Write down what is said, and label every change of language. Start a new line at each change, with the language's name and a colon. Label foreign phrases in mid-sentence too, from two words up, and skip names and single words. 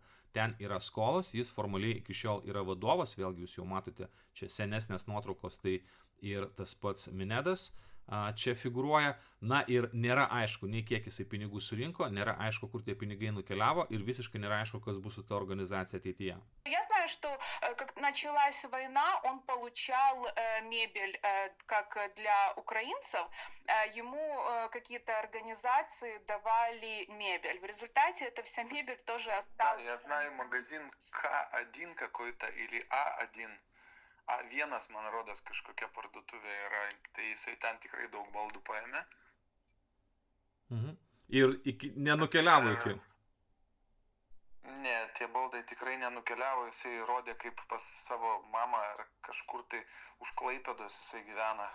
Lithuanian: Ten yra skolos, jis formaliai iki šiol yra vadovas, vėlgi jūs jau matote čia senesnės nuotraukos, tai ir tas pats Minedas čia figuruoja. Na ir nėra aišku, nei kiek jisai pinigų surinko, nėra aišku, kur tie pinigai nukeliavo ir visiškai nėra aišku, kas bus su ta organizacija ateityje.
Russian: Я знаю, что как началась война, он получал мебель как для украинцев, ему какие-то организации давали мебель. В результате эта вся мебель тоже осталась. Да, я знаю магазин К1 какой-то или А1.
Lithuanian: A1, man rodos, kažkokia parduotuvė yra, tai jisai ten tikrai daug baldų paėmė. Ir nenukeliavo iki? Ne, tie baldai tikrai nenukeliavo, jisai rodė, kaip pas savo mamą ar kažkur tai už Klaipėdos jisai gyvena.